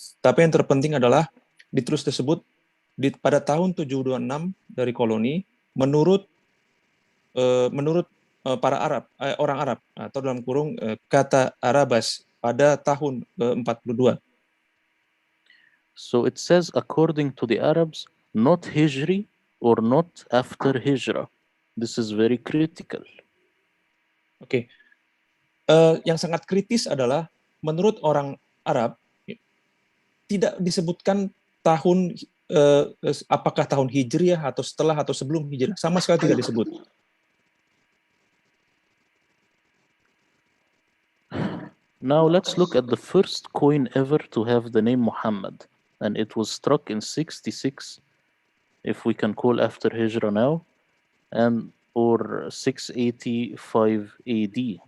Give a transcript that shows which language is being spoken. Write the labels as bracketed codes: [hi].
[id] Tapi yang terpenting adalah ditulis tersebut pada tahun 726 dari koloni menurut para orang Arab atau dalam kurung kata Arabas pada tahun ke-42. [en] So it says according to the Arabs, not Hijri or not after Hijrah. This is very critical. [id] Oke. Yang sangat kritis adalah menurut orang Arab tidak disebutkan tahun apakah tahun Hijriah atau setelah atau sebelum Hijriah, sama sekali tidak disebut. [en] Now let's look at the first coin ever to have the name Muhammad, and it was struck in 66, if we can call after Hijrah now, and or 685 AD.